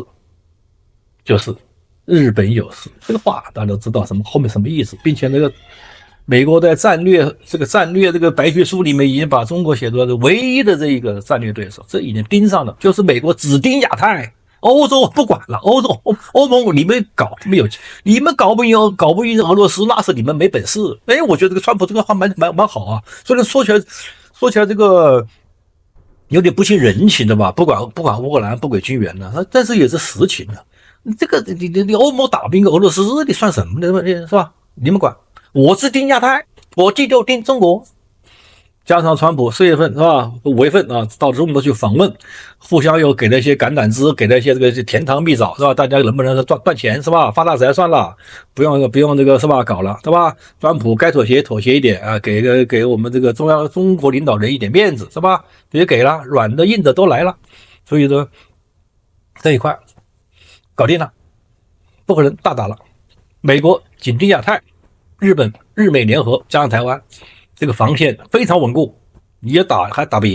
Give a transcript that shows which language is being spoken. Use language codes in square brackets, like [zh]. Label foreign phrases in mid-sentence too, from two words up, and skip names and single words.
[zh] 就是日本有事，這個話大家都知道後面什麼意思，並且那個美國在戰略這個白皮書裡面已經把中國寫作的唯一的這一個戰略对手，這已經盯上了，就是美國只盯亞太，歐洲不管了，歐盟你們搞没有，你們搞不贏俄羅斯，那是你們沒本事。我覺得这個川普這個話蠻好啊，雖然說起來這個有點不近人情的吧，不管烏克蘭，不管軍援呢，但是也是實情的。這個你歐盟打不贏俄羅斯，你算什麼呢？是吧？你們管，我是盯亞太，我第六盯中國。加上川普4月份是吧，5月份啊到中國去訪問，互相又給了一些橄欖枝，給了一些这個甜湯蜜棗是吧？大家能不能賺錢是吧？發大財算了，不用這個是吧？搞了對吧？川普該妥協一點啊，給我們這個中國領導人一點面子是吧？也給了，軟的硬的都來了，所以呢這一塊搞定了，不可能大打了。美國緊盯亞太，日美聯合加上台灣，這個防線非常穩固，你也還打不贏。